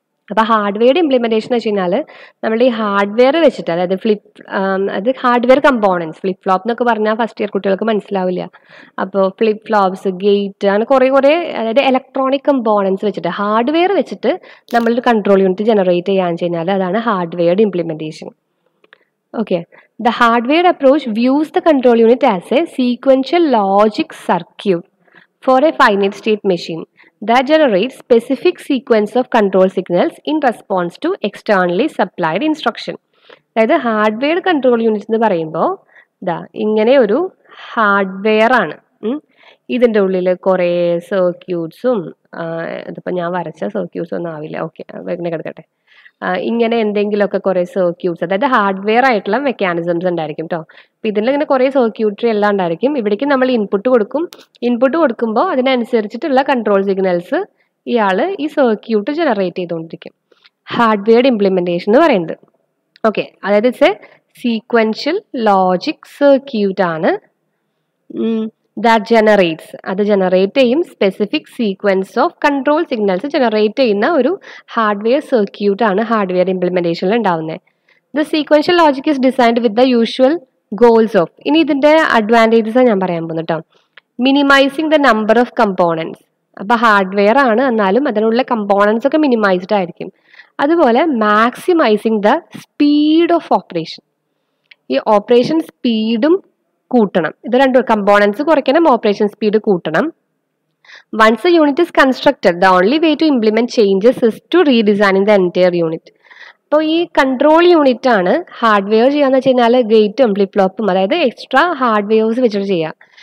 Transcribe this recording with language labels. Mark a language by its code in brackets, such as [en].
[ml] അപ്പോൾ ഹാർഡ്വെയർഡ് ഇംപ്ലിമെൻറ്റേഷൻ എന്ന് വെച്ച് കഴിഞ്ഞാൽ നമ്മുടെ ഈ ഹാർഡ്വെയർ വെച്ചിട്ട്, അതായത് അത് ഹാർഡ്വെയർ കമ്പോണൻസ്, ഫ്ലിപ്പ് ഫ്ലോപ്പ് എന്നൊക്കെ പറഞ്ഞാൽ ഫസ്റ്റ് ഇയർ കുട്ടികൾക്ക് മനസ്സിലാവില്ല. അപ്പോൾ ഫ്ലിപ്പ് ഫ്ലോപ്സ്, ഗേറ്റ്, അങ്ങനെ കുറേ അതായത് ഇലക്ട്രോണിക് കമ്പോണൻസ് വെച്ചിട്ട്, ഹാർഡ്വെയർ വെച്ചിട്ട് നമ്മളൊരു കൺട്രോൾ യൂണിറ്റ് ജനറേറ്റ് ചെയ്യാന്ന് വെച്ച് കഴിഞ്ഞാൽ അതാണ് ഹാർഡ്വെയർഡ് implementation. [en] Okay, the hardware approach views the control unit as a sequential logic circuit for a finite state machine that generates specific sequence of control signals in response to externally supplied instruction. [ml] അതായത് hardware control unit എന്ന് പറയുമ്പോൾ ഇങ്ങനെ ഒരു hardware ആണ്. ഇതിൻ്റെ ഉള്ളിൽ കുറേ സർക്യൂട്ട്സും, ഇതിപ്പോൾ ഞാൻ വരച്ച സർക്യൂട്ട്സ് ഒന്നും ആവില്ല, ഓക്കെ ഇങ്ങനെ കിടക്കട്ടെ. ഇങ്ങനെ എന്തെങ്കിലുമൊക്കെ കുറേ സർക്യൂട്ട്സ്, അതായത് ഹാർഡ്വെയർ ആയിട്ടുള്ള മെക്കാനിസംസ് ഉണ്ടായിരിക്കും കേട്ടോ. അപ്പോൾ ഇതിൽ ഇങ്ങനെ കുറേ സർക്യൂട്ടറി എല്ലാം ഉണ്ടായിരിക്കും. ഇവിടേക്ക് നമ്മൾ ഇൻപുട്ട് കൊടുക്കും. ഇൻപുട്ട് കൊടുക്കുമ്പോൾ അതിനനുസരിച്ചിട്ടുള്ള കൺട്രോൾ സിഗ്നൽസ് ഇയാൾ ഈ സർക്യൂട്ട് ജനറേറ്റ് ചെയ്തുകൊണ്ടിരിക്കും. ഹാർഡ്വെയർഡ് ഇംപ്ലിമെൻറ്റേഷൻ എന്ന് പറയുന്നത്. ഓക്കെ, അതായത് [en] it's a sequential logic circuit [ml] ആണ്. [en] that generates, [ml] അത് ജനറേറ്റ് ചെയ്യും [en] specific sequence of control signals [ml] generate ചെയ്യുന്ന ഒരു ഹാർഡ്വെയർ സർക്യൂട്ടാണ് ഹാർഡ്വെയർ ഇംപ്ലിമെൻറ്റേഷനിൽ ഉണ്ടാവുന്നത്. [en] The sequential logic is designed with the usual goals of. [ml] ഇനി ഇതിന്റെ അഡ്വാൻറ്റേജസ് ഞാൻ പറയാൻ പോകുന്നു കേട്ടോ. [en] Minimizing the number of components. [ml] അപ്പൊ ഹാർഡ്വെയർ ആണ്, എന്നാലും അതിനുള്ള കമ്പോണൻസ് ഒക്കെ മിനിമൈസ്ഡ് ആയിരിക്കും. അതുപോലെ [en] Maximizing the speed of operation. [ml] ഈ ഓപ്പറേഷൻ സ്പീഡും കൂട്ടണം. ഇത് രണ്ടും കമ്പോണൻസ് കുറയ്ക്കണം, ഓപ്പറേഷൻ സ്പീഡ് കൂട്ടണം. [en] Once a unit is constructed, the only way to implement changes is to redesign the entire unit. [ml] അപ്പോൾ ഈ കൺട്രോൾ യൂണിറ്റ് ആണ് ഹാർഡ്വെയർ ചെയ്യാന്ന് വെച്ച് കഴിഞ്ഞാൽ ഗേറ്റും ഫ്ലിപ്പ് ഫ്ലോപ്പും, അതായത് എക്സ്ട്രാ ഹാർഡ്വെയർസ് വെച്ചിട്ട് ചെയ്യാം.